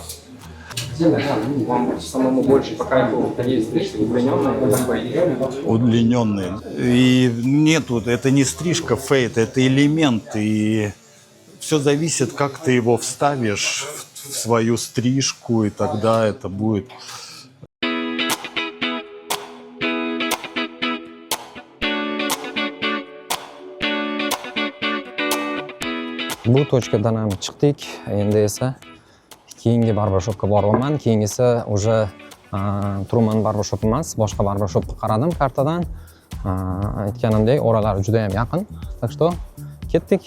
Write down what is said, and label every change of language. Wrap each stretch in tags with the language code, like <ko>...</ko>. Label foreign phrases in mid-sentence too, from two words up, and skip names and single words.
<ru>Вам самому больше по кайфу такие стрижки удлиненные или фейд? Удлиненные. И нет, вот это не стрижка, фейд, это элемент. И все зависит, как ты его вставишь в свою стрижку, и тогда это будет.</ru> <uz>Bu tochkadan ham chiqdik. Endi esa keyingi barbershopga boryapman. Keyingisi o'sha Truman barbershop emas, boshqa barbershopga qaradim kartadan. Aytganimdek, oralari juda ham yaqin.</uz> <ru>Так что</ru> <uz>ketdik.</uz>